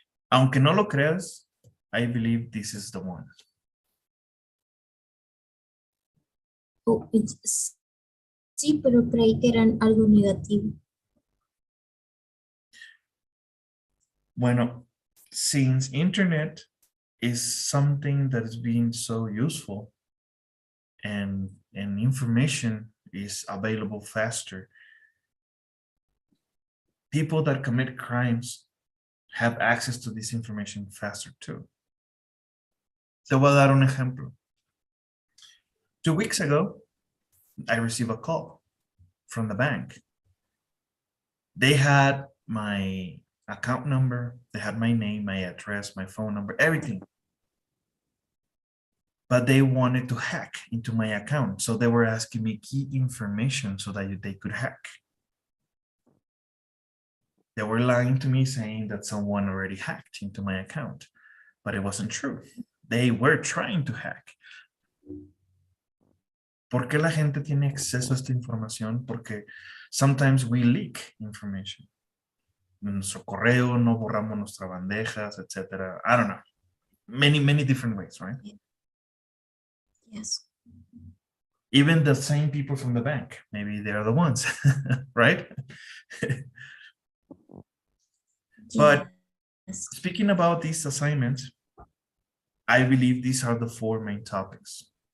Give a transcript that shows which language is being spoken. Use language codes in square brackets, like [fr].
[en] Aunque no lo creas, I believe this is the one. [es] oh, sí, pero creí que eran algo negativo. [en] Bueno, since internet is something that is being so useful and information is available faster, people that commit crimes have access to this information faster too. Te voy a dar un ejemplo. 2 weeks ago, I received a call from the bank. They had my account number, they had my name, my address, my phone number, everything. But they wanted to hack into my account. So they were asking me key information so that they could hack. They were lying to me saying that someone already hacked into my account, but it wasn't true. They were trying to hack. [es] ¿Por qué la gente tiene acceso a esta información? Porque sometimes we leak information. En nuestro correo, no borramos nuestras bandejas, etc. [en] I don't know. Many different ways, right? Yes. Even the same people from the bank, maybe they're the ones, right? But Yes. speaking about these assignments, I believe these are the 4 main topics.